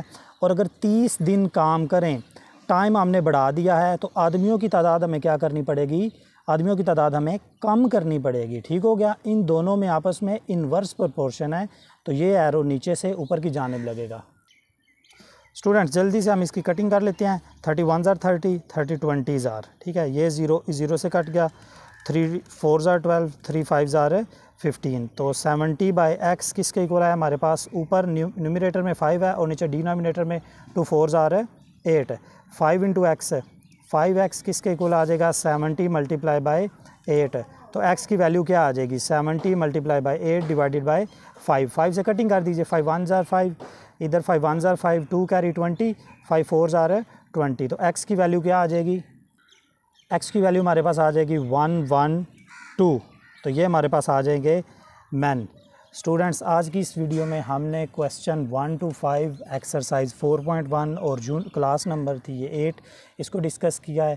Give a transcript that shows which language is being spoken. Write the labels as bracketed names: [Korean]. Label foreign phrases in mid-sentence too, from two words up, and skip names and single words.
[Hindi] और अगर 30 दिन काम करें, टाइम हमने बढ़ा दिया है, तो आदमियों की तादाद हमें क्या करनी पड़ेगी, आदमियों की तादाद हमें कम करनी पड़ेगी, ठीक हो गया। इन दोनों में आपस में [English] inverse proportion [Hindi] है, तो ये एरो नीचे से ऊपर की जानिब लगेगा। स्टूडेंट्स जल्दी से हम इसकी कटिंग कर लेते हैं। [English] 31s are 30, 30 20s are, [Hindi] ठीक है। ये 0 से कट गया। [English] 3 4s are 12, 3 5s are 15। [Hindi] तो 70/x किसके इक्वल है हमारे पास, ऊपर न्यूमरेटर में 5 है और नीचे डिनोमिनेटर में [English] 2 4s are 8। [Hindi] 5 × x, 5x किसके इक्वल आ जाएगा, 70 [English] multiply by 8. [Hindi] तो x की वैल्यू क्या आ जाएगी, 70 [English] multiply by 8 divided by 5. [Hindi] 5 से कटिंग कर दीजिए। [English] 5 1s are 5, [Hindi] इधर [English] 5 1s are 5, [Hindi] 2 कैरी 20, [English] 5 4s are 20। [Hindi] तो x की वैल्यू क्या आ जाएगी, x की वैल्यू हमारे पास आ जाएगी 112। तो ये हमारे पास आ जाएंगे मैन। स्टूडेंट्स, आज की इस वीडियो में हमने [English] question 1 to 5 exercise 4.1 [Hindi] और जून [English] class number [Hindi] थी ये 8, इसको डिस्कस किया है।